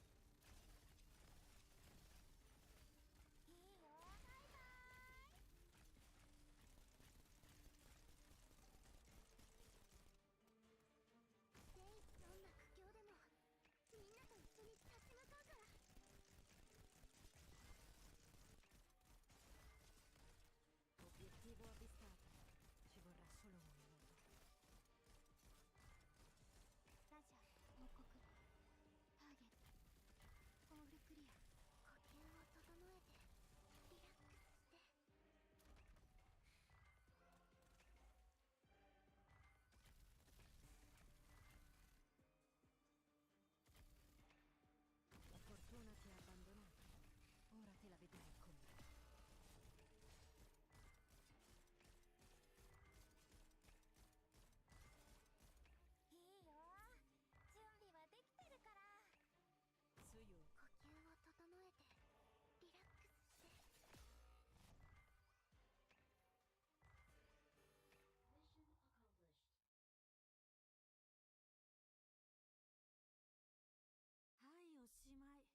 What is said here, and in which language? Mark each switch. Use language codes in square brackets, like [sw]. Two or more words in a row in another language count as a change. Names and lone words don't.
[ja] いいよ、バイバイ。どんな苦境でもみんなと一緒に立ち向かうから。 [it] Obiettivo avvistato. Ci vorrà solo un minuto. [ja] ラジャー報告。ターゲットオールクリア。呼吸を整えてリラックスして。 [it] La fortuna ti ha abbandonato. Ora te la vedrai con me. [ja] いいよ、準備はできてるから。水曜。呼吸を整えてリラックスして。はい、おしまい。